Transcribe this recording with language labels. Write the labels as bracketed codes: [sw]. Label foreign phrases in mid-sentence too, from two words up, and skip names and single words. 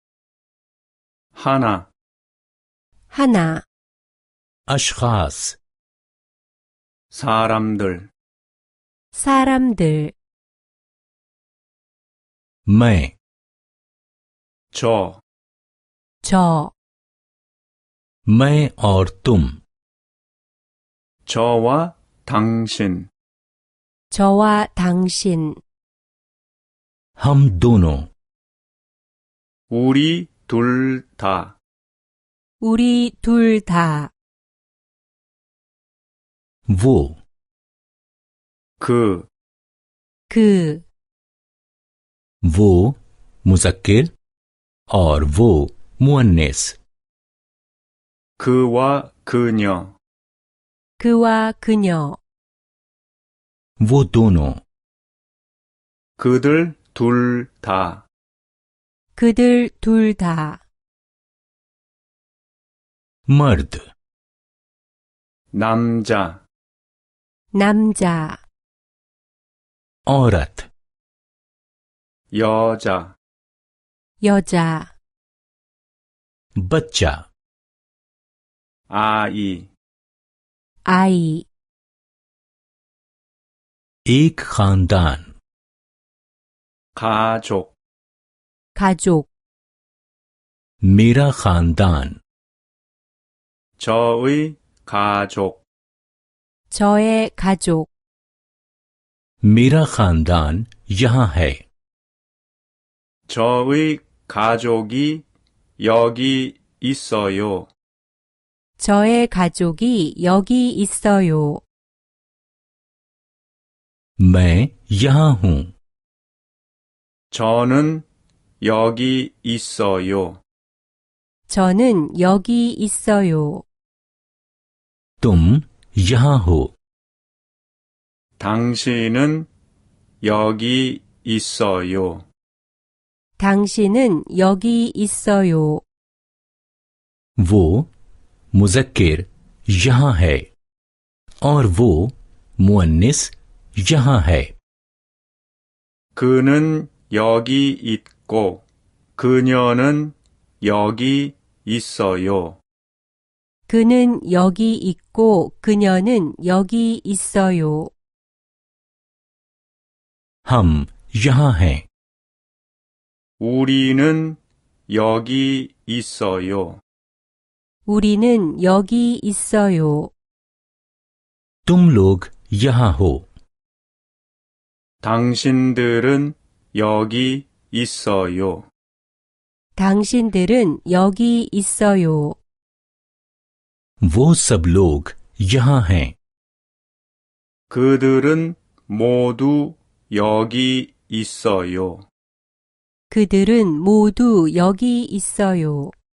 [ko] 하나, 하나, [ur] अशखास [ko] 사람들, 사람들, [ur] मैं [ko] 저, 저, [ur] میں اور تم [ko] 저와 당신, 저와 당신, [ur] ہم دونوں [ko] 우리 둘 다, 우리 둘 다, [ur] वो [ko] 그, 그, [ur] وہ مذکر اور وہ مؤنث [ko] 그와 그녀, 그와 그녀, [ur] وہ دونوں [ko] 그들 둘 다, 그들 둘 다, [ur] मर्द [ko] 남자, 남자, [ur] औरत [ko] 여자, 여자, [ur] बच्चा [ko] 아이, 아이, [ur] ایک خاندان [ko] 가족, 가족, [ur] میرا خاندان [ko] 저의 가족, 저의 가족, [ur] میرا خاندان یہاں ہے [ko] 저의 가족이 여기 있어요. 저의 가족이 여기 있어요. [ur] میں یہاں ہوں [ko] 저는 여기 있어요. 저는 여기 있어요. [ur] تم یہاں ہو [ko] 당신은 여기 있어요. 당신은 여기 있어요. [ur] وہ مذکر یہاں ہے اور وہ مؤنث یہاں ہے [ko] 그는 여기 있고 그녀는 여기 있어요. 그는 여기 있고 그녀는 여기 있어요. [ur] ہم یہاں ہیں [ko] 우리는 여기 있어요. 우리는 여기 있어요. [ur] تم لوگ یہاں ہو [ko] 당신들은 여기 있어요. 당신들은 여기 있어요. [ur] وہ سب لوگ یہاں ہیں [ko] 그들은 모두 여기 있어요. 그들은 모두 여기 있어요.